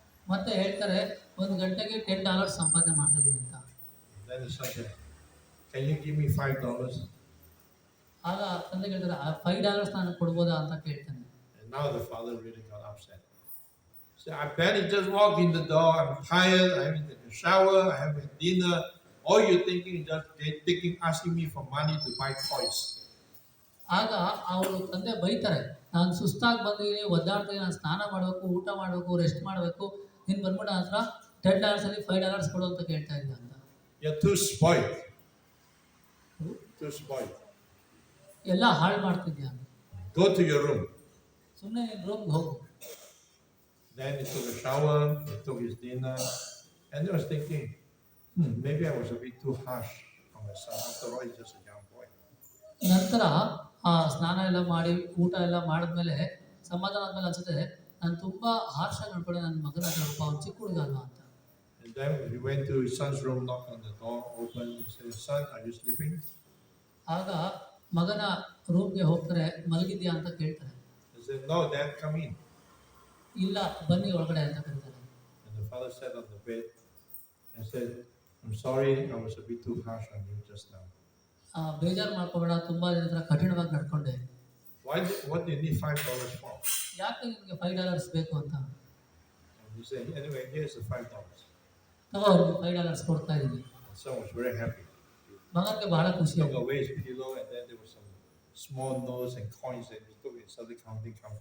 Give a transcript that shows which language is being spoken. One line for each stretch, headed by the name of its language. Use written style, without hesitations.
Kannada: ಮತ್ತೆ ಹೇಳ್ತಾರೆ 1 ಗಂಟೆಗೆ $10 ಸಂಪಾದನೆ ಮಾಡ್ತಾ ಇದೀನಿ ಅಂತ.
English: Then the son said, "Can you give me $5?"
Kannada: ಆಗ ತಂದೆ ಹೇಳ್ತಾರೆ $5 ನಾನು ಕೊಡ್ಬೋದಾ ಅಂತ ಕೇಳ್ತಾನೆ.
English: And now the father really got upset. So I barely just walked in the door. I'm tired. I haven't taken a shower. I haven't had dinner. All you're thinking is just asking me for money to buy toys.
Kannada: ಆಗ ಅವರು ತಂದೆ ಬೈತಾರೆ, ನಾನು ಸುಸ್ತಾಗಿ ಬಂದಿದ್ದೀನಿ, ಒದ್ದಾಡ್ತೀನಿ, ನಾನು ಸ್ನಾನ ಮಾಡಬೇಕು, ಊಟ ಮಾಡಬೇಕು, ರೆಸ್ಟ್ ಮಾಡಬೇಕು, ನೀನು ಬಂದ್ಬಿಟ್ಟು ನನ್ನ ಹತ್ರ $10 ಅಲ್ಲಿ $5 ಕೊಡು ಅಂತ ಕೇಳ್ತಾ ಇದ್ದ ಅಂತ.
English: You're too spoiled. Too spoiled.
Kannada: ಎಲ್ಲ ಹಾಳು ಮಾಡ್ತಿದ್ಯಾ,
English: Go to your room.
Kannada: ಸುಮ್ಮನೆ ನೀನು ರೂಮ್ಗೆ ಹೋಗು.
English: Then he took a shower, he took his dinner, and he was thinking, maybe I was a bit too harsh on my son. After all, he's just a young boy.
Kannada: ನಂತರ ಆ ಸ್ನಾನ ಎಲ್ಲ ಮಾಡಿ ಊಟ ಎಲ್ಲ ಮಾಡಿದ್ಮೇಲೆ ಸಮಾಧಾನ ಆದ್ಮೇಲೆ ಅನ್ಸುತ್ತೆ, ನಾನು ತುಂಬಾ ಹಾರ್ಷ್ ಆಗಿ ನಡ್ಕೊಂಡೆ ನನ್ನ ಮಗನ ಹತ್ರ, ಅವ್ನು ಚಿಕ್ಕ ಹುಡುಗ ಅಲ್ವಾ ಅಂತ.
English: And then he went to his son's room, knocked on the door, opened, and said, "Son, are you sleeping?"
Kannada: ಆಗ ಮಗನ ರೂಮ್ಗೆ ಹೋಗ್ತಾರೆ, ಮಲಗಿದ್ಯಾ ಅಂತ ಕೇಳ್ತಾರೆ.
English: He said, "No, Dad, come in."
Kannada: ಇಲ್ಲ ಬನ್ನಿ ಒಳಗಡೆ ಅಂತ ಕರೀತಾರೆ.
English: And the father sat on the bed and said, "I'm sorry, I was a bit too harsh on you just now."
Kannada: ಬೇಜಾರು ಮಾಡ್ಕೋಬೇಡ, ತುಂಬಾ ಜನ ಹತ್ರ ಕಠಿಣವಾಗಿ ನಡ್ಕೊಂಡೆ.
English: What do you need $5 for?
Kannada: ಯಾಕೆ ನಿಮಗೆ $5 ಬೇಕು ಅಂತ.
English: And he said, "Anyway, here's the $5."
Kannada: ತಗೋ $5 ಕೊಡ್ತಾ ಇದ್ದೀನಿ.
English: The son was very happy.
Kannada: ಮಗನಿಗೆ ಬಹಳ ಖುಷಿ
English: He took
Kannada: ಆಯ್ತು.
English: away his pillow, and then there was some small notes and coins that he took and started counting.